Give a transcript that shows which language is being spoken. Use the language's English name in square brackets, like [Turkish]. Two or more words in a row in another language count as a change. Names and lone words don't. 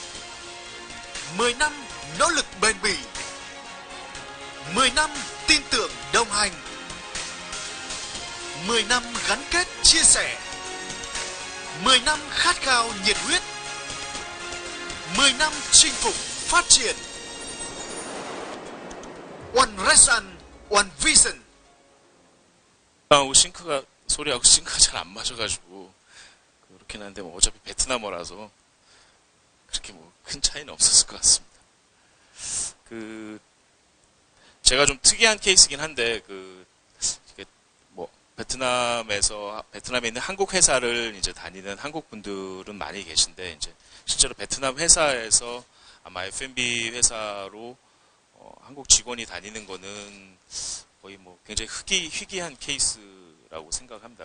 [Vietnamese] 10 năm nỗ lực bền bỉ, 10 năm tin tưởng đồng hành, 10 năm gắn kết chia sẻ, 10 năm khát khao nhiệt huyết, 10 năm chinh phục phát triển. [English] One Red Sun, One Vision. [Korean] 싱크가 소리하고 싱크가 잘 안 맞아가지고 그렇긴 한데 뭐 어차피 베트남어라서 그렇게 뭐 큰 차이는 없었을 것 같습니다. 제가 좀 특이한 케이스긴 한데 뭐 베트남에 있는 한국 회사를 이제 다니는 한국 분들은 많이 계신데 이제 실제로 베트남 회사에서 아마 [English] F&B [Korean] 회사로 한국 직원이 다니는 거는 거의 뭐 굉장히 희귀한 케이스라고 생각합니다.